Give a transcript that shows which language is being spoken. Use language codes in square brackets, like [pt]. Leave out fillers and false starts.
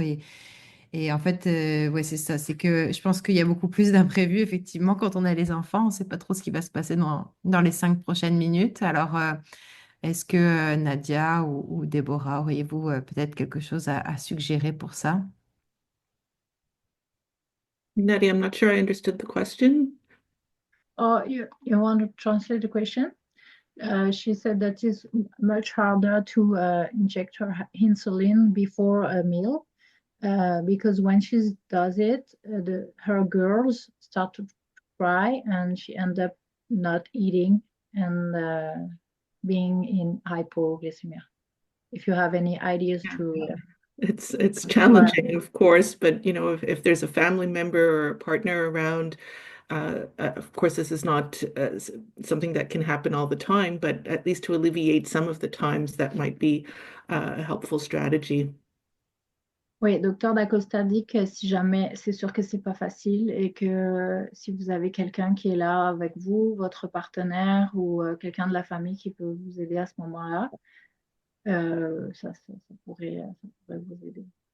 [fr] Et en fait, ouais, c'est ça, c'est que je pense qu'il y a beaucoup plus d'imprévus, effectivement, quand on a les enfants, on ne sait pas trop ce qui va se passer dans les 5 prochaines minutes. Alors, est-ce que Nadia ou Déborah, auriez-vous peut-être quelque chose à suggérer pour ça? [en] Nadia, I'm not sure I understood the question. Oh, you want to translate the question? She said that it's much harder to inject her insulin before a meal because when she does it, her girls start to cry and she ends up not eating and being in hypoglycemia. If you have any ideas to It's challenging, of course, but you know, if there's a family member or a partner around, of course, this is not something that can happen all the time, but at least to alleviate some of the times, that might be a helpful strategy. [fr] Oui, docteur Dacosta dit que si jamais, c'est sûr que c'est pas facile et que si vous avez quelqu'un qui est là avec vous, votre partenaire ou quelqu'un de la famille qui peut vous aider à ce moment-là, ça pourrait vous aider.